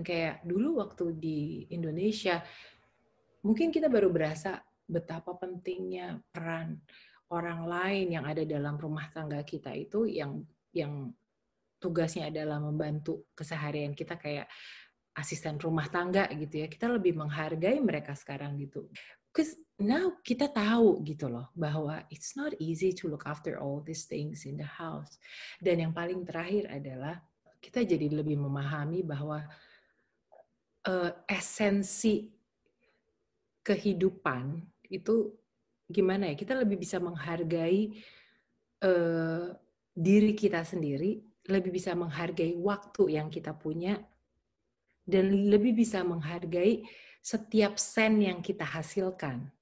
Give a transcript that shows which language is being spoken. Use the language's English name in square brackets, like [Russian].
[Indonesian] Kayak dulu waktu di Indonesia, mungkin kita baru berasa betapa pentingnya peran orang lain yang ada dalam rumah tangga kita itu, yang tugasnya adalah membantu keseharian kita kayak asisten rumah tangga gitu ya. Kita lebih menghargai mereka sekarang gitu. [English] Because now [Indonesian] kita tahu gitu loh bahwa [English] it's not easy to look after all these things in the house. [Indonesian] Dan yang paling terakhir adalah kita jadi lebih memahami bahwa esensi kehidupan itu gimana ya, kita lebih bisa menghargai diri kita sendiri, lebih bisa menghargai waktu yang kita punya, dan lebih bisa menghargai setiap sen yang kita hasilkan.